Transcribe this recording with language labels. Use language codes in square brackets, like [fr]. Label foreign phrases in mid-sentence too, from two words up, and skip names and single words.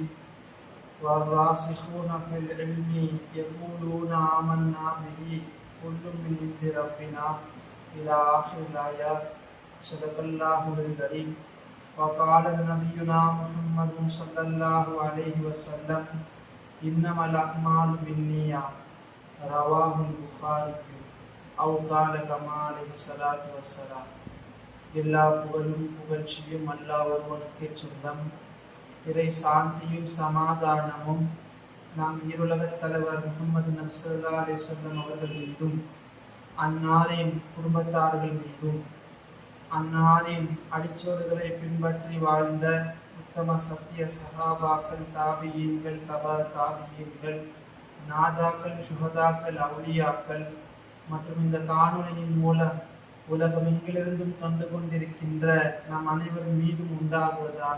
[ar] والراسخون في العلم يقولون آمنا به كل من عند ربنا إلى آخر الآيات. صدق الله العظيم. وقال نبينا محمد صلى الله عليه وسلم: إنما الأعمال بالنيات. رواه البخاري. أو قال كما عليه الصلاة والسلام. [ta] எல்லா புகழும் புகழ்ச்சியும் அல்லாஹ் ஒருவனுக்கே சொந்தம். இறை சாந்தியும் சமாதானமும் நம் இருலகத் தலைவர் முஹம்மது நபி [ar] صلى الله عليه [ta] வஸல்லம் அவர்கள் மீதும், அன்னாரின் குடும்பத்தார்கள் மீதும், அன்னாரின் அடிச்சோடுகளை பின்பற்றி வாழ்ந்த உத்தம சத்திய சஹாபாக்கள், தாபியீன்கள், தபா தாபியீன்கள், நாதாக்கள், சுஹதாக்கள், அவுலியாக்கள் மற்றும் இந்த காணொளியின் மூலம் உலகமெங்கிலிருந்தும் கண்டு கொண்டிருக்கின்ற நம் அனைவர் மீதும் உண்டாகுவதாக.